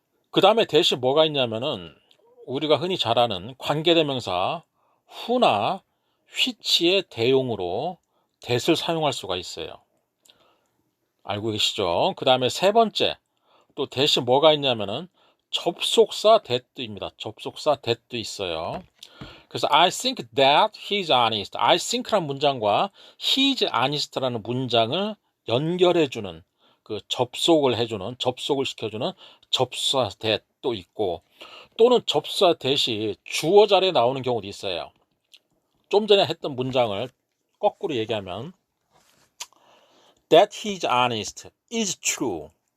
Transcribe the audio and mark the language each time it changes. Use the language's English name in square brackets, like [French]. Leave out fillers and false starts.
[Korean] 그 다음에 대신 뭐가 있냐면은 우리가 흔히 잘 아는 관계대명사 who나 which의 대용으로 that을 사용할 수가 있어요. 알고 계시죠? 그 다음에 세 번째 또 대신 뭐가 있냐면은 접속사 that입니다. 접속사 that도 있어요. 그래서 [English] I think that he's honest. I think [Korean] 란 문장과 [English] he's honest [Korean] 라는 문장을 연결해주는, 그 접속을 시켜주는 접수사 that도 있고, 또는 접수사 that이 주어 자리에 나오는 경우도 있어요. 좀 전에 했던 문장을 거꾸로 얘기하면 [English] That he's honest is true.